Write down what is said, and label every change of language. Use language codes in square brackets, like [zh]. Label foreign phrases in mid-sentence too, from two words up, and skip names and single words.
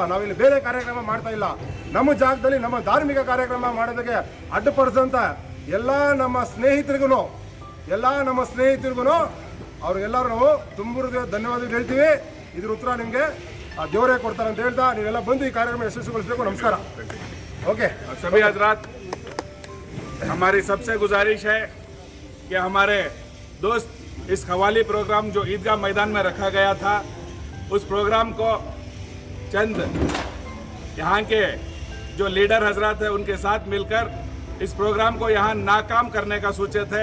[kn] ನಾವಿಲ್ಲಿ ಬೇರೆ ಕಾರ್ಯಕ್ರಮ ಮಾಡ್ತಾ ಇಲ್ಲ. ನಮ್ಮ ಜಾಗದಲ್ಲಿ ನಮ್ಮ ಧಾರ್ಮಿಕ ಕಾರ್ಯಕ್ರಮ ಮಾಡೋದಕ್ಕೆ ಅಡ್ಡಿಪಡಿಸಂತ ಎಲ್ಲ ನಮ್ಮ ಸ್ನೇಹಿತರಿಗೂ ಅವ್ರಿಗೆಲ್ಲರೂ ನಾವು ತುಂಬುರಿಗೆ ಧನ್ಯವಾದಗಳು ಹೇಳ್ತೀವಿ. ಇದ್ರ ಉತ್ತರ ನಿಮಗೆ ದೇವರೇ ಕೊಡ್ತಾರೆ ಅಂತ ಹೇಳ್ತಾ ನೀವೆಲ್ಲ ಬಂದು ಈ ಕಾರ್ಯಕ್ರಮ ಯಶಸ್ವಿಗೊಳಿಸಬೇಕು. [hi] नमस्कार. ओके सभी हजरात, हमारी सबसे गुजारिश है कि हमारे दोस्त इस कवाली प्रोग्राम जो ईदगाह मैदान में रखा गया था, उस प्रोग्राम को चंद यहाँ के जो लीडर हजरात हैं उनके साथ मिलकर इस प्रोग्राम को यहाँ नाकाम करने का सोचे थे।